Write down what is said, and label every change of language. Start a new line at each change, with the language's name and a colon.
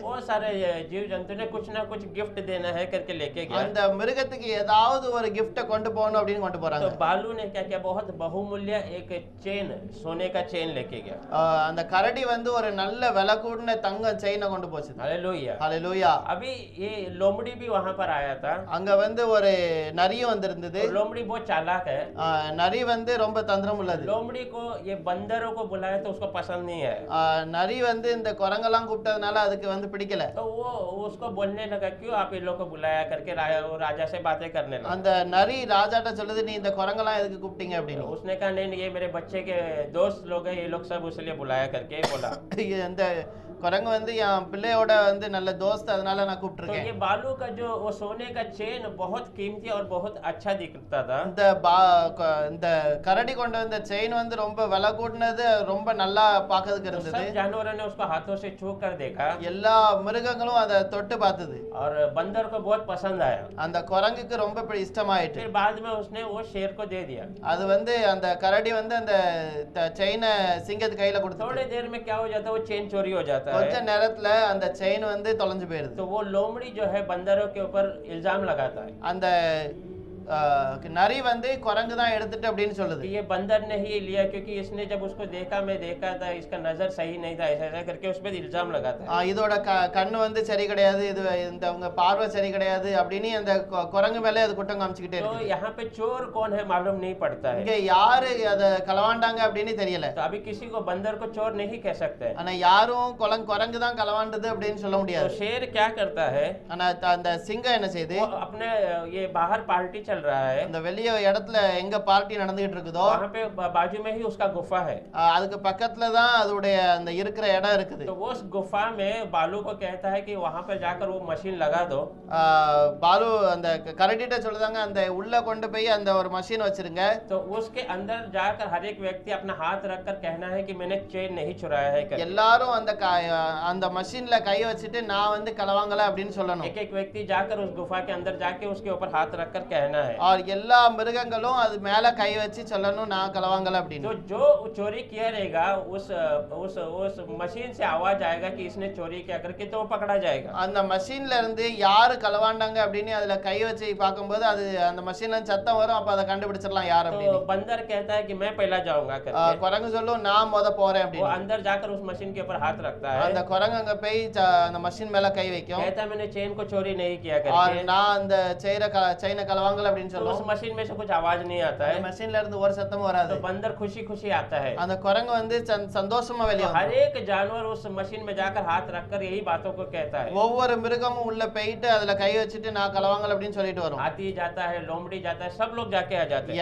Hindi: ऐसा बहुत सारे जीव जंतु ने कुछ ना कुछ गिफ्ट देना है करके लेके गया।
Tamil: அந்த மிருகத்துக்கு ஏதாவது ஒரு gift கொண்டு போகணும் அப்படின்னு கொண்டு போறாங்க.
Hindi: तो बालू ने क्या किया बहुत बहुमूल्य एक चेन सोने का चेन लेके गया।
Tamil: அந்த கரடி வந்து ஒரு நல்ல விலை கூடின தங்க செயினை கொண்டு போச்சு.
Hindi: हालेलुया
Tamil: ஹalleluya.
Hindi: अभी ये लोमड़ी भी वहां पर आया था।
Tamil: அங்க வந்து ஒரு நரியும் வந்திருந்தது.
Hindi: लोमड़ी बहुत चालाक है।
Tamil: நரி வந்து ரொம்ப தந்திரம் உள்ளது.
Hindi: लोमड़ी को ये बंदरों को बुलाया तो उसको पसंद नहीं है।
Tamil: நரி வந்து இந்த குரங்கெல்லாம் கூப்பிட்டதுனால அதுக்கு வந்து பிடிக்கல.
Hindi: तो वो उसको बोलने लगा क्यों आप इन लोगों को बुलाया करके राजा से बातें करने लगा।
Tamil: அந்த நரி ராஜாட்ட சொல்லுது நீ இந்த குரங்கெல்லாம் எதுக்கு கூப்பிட்டீங்க அப்படின்னு.
Hindi: उसने कहा नहीं ये मेरे बच्चे के दोस्त लोग हैं ये लोग सब इसलिए बुलाया करके बोला।
Tamil: இந்த குரங்கு வந்து என் பிள்ளையோட வந்து நல்ல தோஸ்த், அதனால நான்
Hindi: तो
Tamil: கூப்பிட்டுருக்கேன்.
Hindi: ये बालू का जो वो सोने का चेन बहुत कीमती और बहुत अच्छा दिखता था।
Tamil: இந்த கரடி கொண்டு வந்த செயின் வந்து ரொம்ப விலை கூடினது, ரொம்ப நல்லா பார்க்கிறதுக்கு
Hindi: तो
Tamil: இருந்தது.
Hindi: सब जानवरों ने उसको हाथों से छू कर देखा
Tamil: எல்லா மிருகங்களும் அதை தொட்டு பார்த்தது.
Hindi: और बंदर को बहुत पसंद आया।
Tamil: அந்த குரங்குக்கு ரொம்ப இஷ்டமாயிட்டு.
Hindi: फिर बाद में उसने वो शेर को दे दिया।
Tamil: அது வந்து அந்த கரடி வந்து அந்த செயினை சிங்கத்து கையில கொடுத்து
Hindi: थोड़ी देर में क्या हो जाता है, वो चेन चोरी हो जाता
Tamil: கொஞ்ச
Hindi: है।
Tamil: நேரத்துல அந்த செயின் வந்து தொலைஞ்சு போயிருது.
Hindi: तो वो लोमड़ी जो है बंदरों के ऊपर इल्जाम लगाता है
Tamil: அந்த நரி வந்து குரங்கு தான் எடுத்துட்டு அப்படின்னு சொல்லுது.
Hindi: कि ये बंदर ने ही लिया क्योंकि इसने जब उसको देखा, मैं देखा था, इसका नजर सही नहीं था, ऐसा ऐसा करके उस पर इल्जाम लगाता है।
Tamil: இதோட கண்ணு வந்து சரி கிடையாது, இது இந்த உங்க பார்வை சரி கிடையாது அப்படின்னு அந்த குரங்கு மேலே அது குற்றம் காமிச்சுக்கிட்டே இருக்கு.
Hindi: यहाँ पे चोर कौन है मालूम नहीं पड़ता है।
Tamil: இங்க யாரு அத களவாண்டாங்க அப்படின்னு தெரியல.
Hindi: तो अभी किसी को बंदर को चोर नहीं कह सकते।
Tamil: ஆனா யாரும் குரங்கு தான் களவாண்டது அப்படின்னு சொல்ல
Hindi: तो
Tamil: முடியாது.
Hindi: शेर क्या करता है,
Tamil: ஆனா அந்த சிங்கம் என்ன செய்யுது,
Hindi: वो अपने ये बाहर पार्टी चल रहा है,
Tamil: அந்த வெளிய இடத்துல எங்க பார்ட்டி நடந்துகிட்டு இருக்குதோ
Hindi: वहाँ पे बाजू में ही उसका गुफा है।
Tamil: அதுக்கு பக்கத்துல தான் அதோடைய அந்த இருக்கிற இடம் இருக்குது.
Hindi: तो वो उस गुफा में बालू को कहता है कि वहाँ पर जाकर वो मशीन लगा दो।
Tamil: பாலு அந்த கரடிட்ட சொல்லுதாங்க, அந்த உள்ள கொண்டு போய் அந்த ஒரு மஷின் வச்சிருங்க.
Hindi: तो उसके अंदर जाकर हर एक व्यक्ति अपना हाथ रखकर कहना है कि मैंने चेन नहीं चुराया है करके।
Tamil: எல்லாரும் அந்த மஷின்ல கை வச்சுட்டு நான் வந்து களவாங்கல அப்படின்னு சொல்லணும்.
Hindi: एक एक व्यक्ति जाकर उस गुफा के अंदर जाके उसके ऊपर हाथ रखकर कहना है। और
Tamil: எல்லா மிருகங்களும் அது மேல கை வச்சு சொல்லணும் நான் களவாங்கல அப்படின்னு.
Hindi: तो जो चोरी किया रहेगा उस मशीन से आवाज आएगा कि इसने चोरी किया करके, तो वो पकड़ा जाएगा।
Tamil: அந்த மஷின்ல இருந்து யாரு களவாண்டாங்க அப்படின்னு அதுல கை வச்சு பார்க்கும்போது அது அந்த மஷின்ல சத்தம் வரும், அப்ப அதை கண்டுபிடிச்சிடலாம் யார்
Hindi: तो
Tamil: அப்படின்னு.
Hindi: बंदर कहता है कि मैं पहला जाऊंगा करके।
Tamil: குரங்கு சொல்லும் நான் முத போறேன்
Hindi: वो
Tamil: அப்படின்னு.
Hindi: अंदर जाकर उस मशीन के ऊपर हाथ रखता है,
Tamil: அந்த குரங்கு அங்க போய் அந்த மஷின் மேல கை வைக்கும்.
Hindi: कहता है मैंने चेन को चोरी नहीं किया और करके।
Tamil: நான் அந்த செயினை களவாங்கல அப்படின்னு
Hindi: तो उस
Tamil: சொல்லும்.
Hindi: मशीन में से कुछ आवाज नहीं आता
Tamil: அந்த
Hindi: है,
Tamil: மஷின்ல இருந்து ஒரு சத்தமும் வராது.
Hindi: तो बंदर खुशी खुशी आता है।
Tamil: அந்த குரங்கு வந்து சந்தோஷமா வெளியே
Hindi: तो हर एक जानवर उस मशीन में जाकर हाथ रखकर यही बातों को कहता है।
Tamil: ஒவ்வொரு மிருகமும் உள்ள போயிட்டு அதுல கை வச்சுட்டு நான் களவாங்கல அப்படின்னு சொல்லிட்டு வரும்.
Hindi: हाथी जाता है, लोमड़ी जाता है, सब लोग जाके आ जाते हैं।